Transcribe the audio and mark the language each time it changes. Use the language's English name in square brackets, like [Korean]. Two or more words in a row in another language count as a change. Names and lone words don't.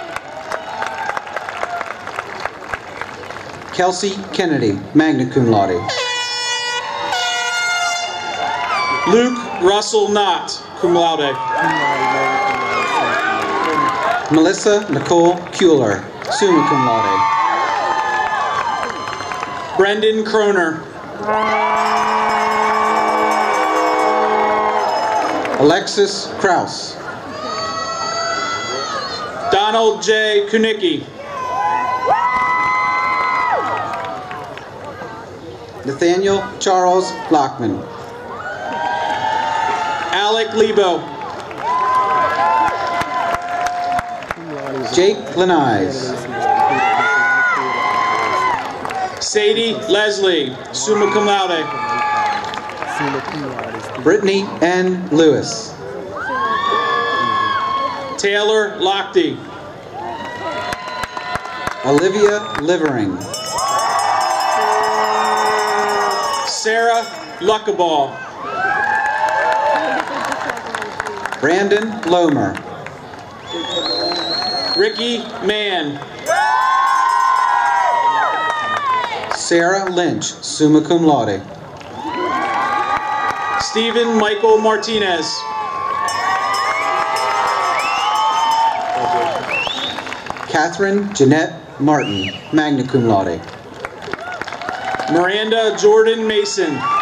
[English] Kelsey Kennedy, [Latin] magna cum laude. [English] Luke Russell Knott, [Latin] cum laude. [English] Melissa Nicole Kuehler, [Latin] summa cum laude. [English] Brendan Kroner. Alexis Kraus. Donald J. Kunicki. Nathaniel Charles Lockman. Alec Lebo. Jake Lanise. Sadie Leslie, [Latin] summa cum laude. [English] Brittany N. Lewis. Taylor Lochte. Olivia Livering. Sarah Luckaball. Brandon Lomer. Ricky Mann. Sarah Lynch, [Latin] summa cum laude. [English] Stephen Michael Martinez. Catherine Jeanette Martin, [Latin] magna cum laude. [English] Miranda Jordan Mason.